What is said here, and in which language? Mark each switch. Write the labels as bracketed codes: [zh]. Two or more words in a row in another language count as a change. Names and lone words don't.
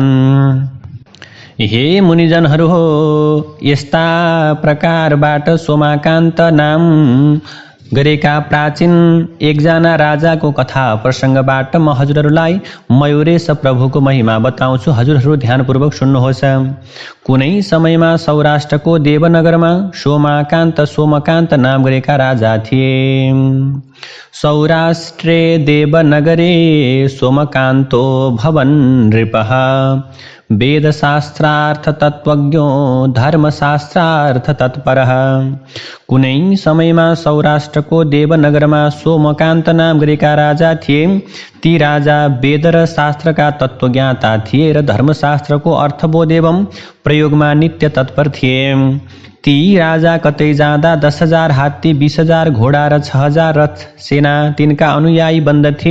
[ne] हे मुनिजनहरू हो, यस्ता प्रकारबाट सोमाकान्त नाम गरेका प्राचीन एकजना राजाको कथा प्रसङ्गबाट म हजुरहरूलाई मयूरेश प्रभुको महिमा बताउँछु। हजुरहरू ध्यानपूर्वक सुन्नुहोस्। कुनै समयमा सौराष्ट्रको देवनगरमा सोमकान्त नाम गरेका राजा थिए। [sa] सौराष्ट्रे देवनगरे सोमकान्तो भवन नृपः वेदशास्त्रार्थ तत्त्वज्ञो धर्मशास्त्रार्थ तत्परः। [ne] कुनै समयमा सौराष्ट्रको देवनगरमा सोमकान्त नाम गरेका राजा थिए। ती राजा वेद र शास्त्रका तत्त्वज्ञाता थिए र धर्मशास्त्रको अर्थबोध एवं प्रयोगमा नित्य तत्पर थिए। ती राजा कतै जाँदा 10,000 हात्ती, 20,000 घोडा र 6,000 रथ सेना तिनका अनुयायी बन्दथे।